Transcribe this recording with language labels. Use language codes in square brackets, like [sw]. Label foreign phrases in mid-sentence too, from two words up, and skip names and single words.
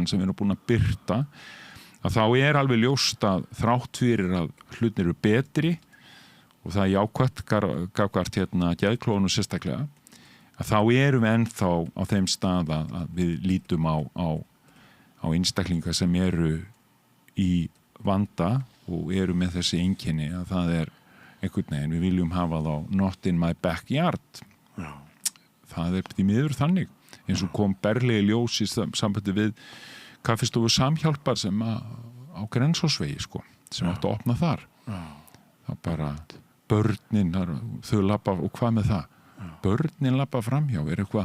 [is] sem við erum búin að birta að þá er alveg ljóst að þrátt fyrir að hlutin eru betri og það er jákvætt gafkvært geðklófunu sérstaklega að þá erum við ennþá á þeim stað að við lítum á einstaklinga sem eru í vanda og eru með þessi einkenni að það er einhvern veginn, við viljum hafa þá [en] not in my backyard [is] það er því miður þannig eins og kom berlega í ljós í sambandi við kaffistofu Samhjálpar sem á Grensásvegi sko, sem áttu að opna þar það bara börnin, þau labba og hvað með það börnin labba framhjá er